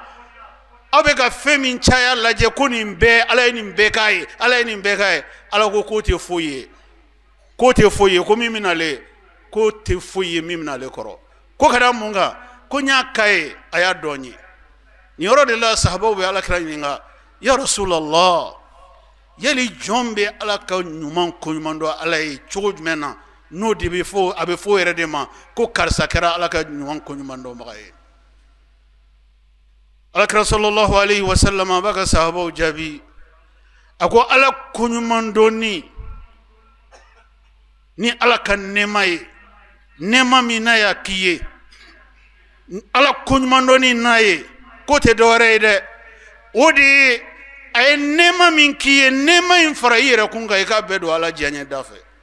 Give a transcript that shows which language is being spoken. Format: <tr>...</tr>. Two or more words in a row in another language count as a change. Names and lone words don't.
<bm>aw bɛ ka fɛn min caya lajɛ ko nin bɛɛ ala ye nin bɛɛ k'a ye ala ye nin bɛɛ k'a ye ala ko k'o tɛ foyi ye k'o tɛ foyi ye ko min bɛ n'ale k'o tɛ foyi ye min bɛ n'ale kɔrɔ ko ka da mun kan ko n y'a k'a ye a y'a dɔn ye nin yɔrɔ de la sahabaw bɛ alakira ɲininka</bm> <ar>يا رسول الله</ar> <bm>yali jɔn bɛ ala ka ɲuman koɲuman dɔn ala ye cogo jumɛn na n'o de bɛ fɔ a bɛ fɔ yɛrɛ de ma ko karisa kɛra ala ka ɲuman koɲuman dɔnbaga ye alakira</bm> <ar>صلى الله عليه وسلم</ar> <bm>a b'a ka sahabaw jaabi a ko ala koɲuman dɔnni ni ala ka nɛɛma ye nɛɛma min n'a y'a k'i ye ala koɲuman dɔnni n'a ye k'o tɛ dɔwɛrɛ ye dɛ o de ye a ye nɛɛma min k'i ye nɛɛma in fara i yɛrɛ kun kan i k'a bɛɛ don ala diyaɲɛ da fɛ</bm>